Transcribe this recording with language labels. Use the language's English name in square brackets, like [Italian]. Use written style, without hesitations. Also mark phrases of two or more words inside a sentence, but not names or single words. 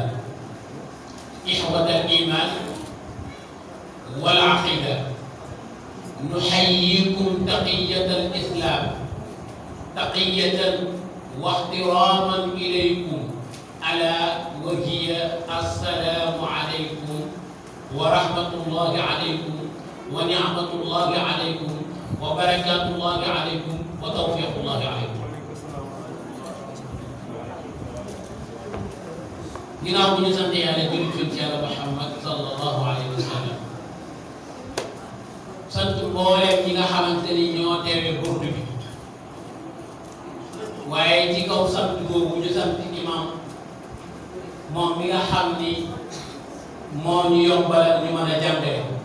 [Arabic] إخوة الإيمان والعقيدة نحييكم تقية الإسلام تقية واحتراما إليكم ألا وهي السلام عليكم ورحمة الله عليكم ونعمة الله عليكم وبركات الله عليكم وتوفيق الله عليكم. [Wolof] ginnaaw bu ñu sant yàlla julli ci yàlla Muhammad [Arabic] صلى الله عليه وسلم [Wolof] sant mbooleem ñi nga xamante ni ñoo teewee burdu bi waaye ci kaw sant boobu ñu sant imam moom mi nga xam ni moo ñu yombalal ñu mën a jàngale